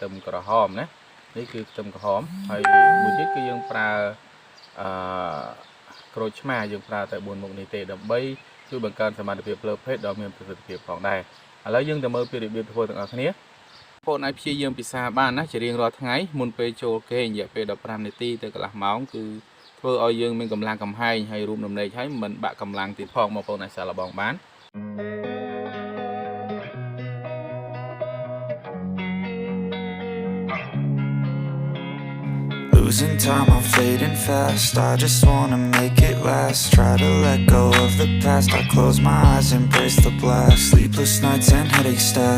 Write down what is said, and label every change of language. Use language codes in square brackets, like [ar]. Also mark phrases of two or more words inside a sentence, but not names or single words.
[km] មក្រហមណានេះគឺខ្ទឹមក្រហមហើយមួយទៀតគឺយើងប្រើអឺក្រូចឆ្មាយើងប្រើតែ4មុខនេះទេដើម្បីជួយបង្កើនសមត្ថភាពផ្លូវភេទដ៏មានប្រសិទ្ធភាពផងដែរឥឡូវយើងទៅមើលពីរបៀបធ្វើទាំងអស់គ្នាបងប្អូនអាចព្យាយាមពិសាបានណាជារៀងរាល់ថ្ងៃមុនពេលចូលគេងរយៈពេល15នាទីទៅកន្លះម៉ោងគឺធ្វើឲ្យយើងមានកម្លាំងកំហែងហើយរួមដំណេកហើយមិនបាក់កម្លាំងទៀតផងបងប្អូនអាចសាកល្បងបាន [en] Losing time, I'm fading fast. I just wanna make it last. Try to let go of the past. I close my eyes, embrace the blast. Sleepless nights and headaches stack.